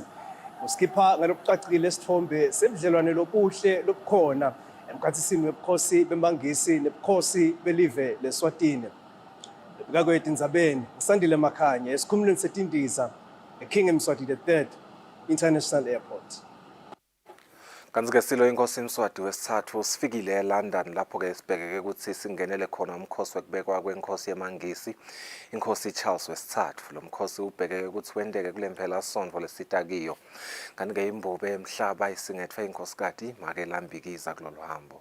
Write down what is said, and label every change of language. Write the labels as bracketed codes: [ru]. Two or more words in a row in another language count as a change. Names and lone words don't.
[ss] Uskipha ngalokucacile isithombe sebudlelwane lobuhle lobukhona emkhathisini webukhosi bemangisi nebukhosi belive leSwatini. Bekakwethu indzabeni Sandile Makhanya esikhumulweni setindiza eKing Mswati III International Airport. Kanti-ke silo inkosi Mswati wesithathu sifikile eLondon lapho-ke sibhekeke ukuthi singenele khona umkhosi wekubekwa kwenkosi yamangisi inkosi Charles wesithathu. Lo mkhosi ubhekeke ukuthi wendeke kule mpelasonto lesitakiyo. Kanti-ke imbube emhlaba isingethwe inkosikati makelambikiza kulolu hambo.